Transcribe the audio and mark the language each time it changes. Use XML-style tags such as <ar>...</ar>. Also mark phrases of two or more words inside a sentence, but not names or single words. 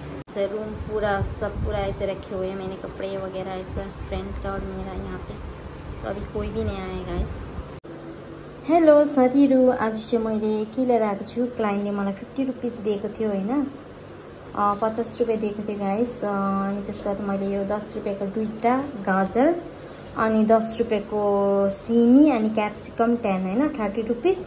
<hi>रूम पूरा सब पूरा ऐसे रखे हुए हैं मैंने कपड़े वगैरह ऐसा फ्रेंड का और मेरा यहाँ पे। तो अभी कोई भी नहीं आया गाइस।</hi> <ne>हेलो साथीहरू, आज चाहिँ मैले के लिएर आएको छु। क्लाइन्टले मलाई 50 रुपिस दिएको थियो होइन, 50 रुपियाँ दिएको थियो गाइस। अनि त्यसको बाद मैले यो 10 रुपियाँको दुईटा गाजर अनि 10 रुपियाँको सिमी अनि क्याप्सिकम 10 होइन 30 रुपिस।</ne>